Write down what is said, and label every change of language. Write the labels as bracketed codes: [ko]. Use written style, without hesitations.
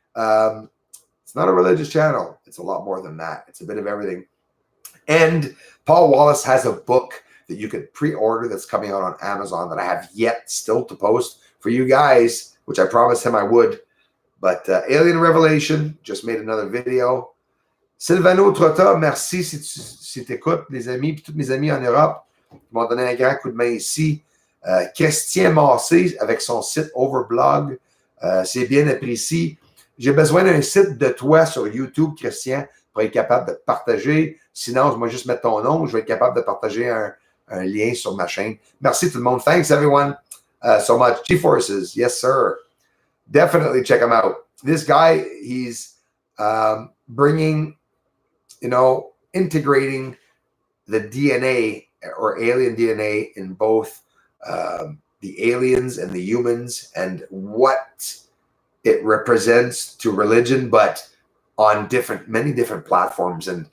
[en] It's not a religious channel. It's a lot more than that. It's a bit of everything. And Paul Wallace has a book that you could pre-order that's coming out on Amazon that I have yet still to post for you guys, which I promised him I would. But Alien Revelation, just made another video. [fr] Sylvano Trotta, merci si tu écoutes, les amis, puis tous mes amis en Europe qui m'ont donné un grand coup de main ici. Christian Massé avec son site Overblog, c'est bien apprécié. J'ai besoin d'un site de toi sur YouTube, Christian, pour être capable de partager. Sinon, moi, juste mettre ton nom, je vais être capable de partager un lien sur ma chaîne. Merci tout le monde. [en] Thanks, everyone, so much. G-Forces, yes, sir. Definitely check him out. This guy, he's bringing, integrating the DNA or alien DNA in both the aliens and the humans and what it represents to religion, but on many different platforms.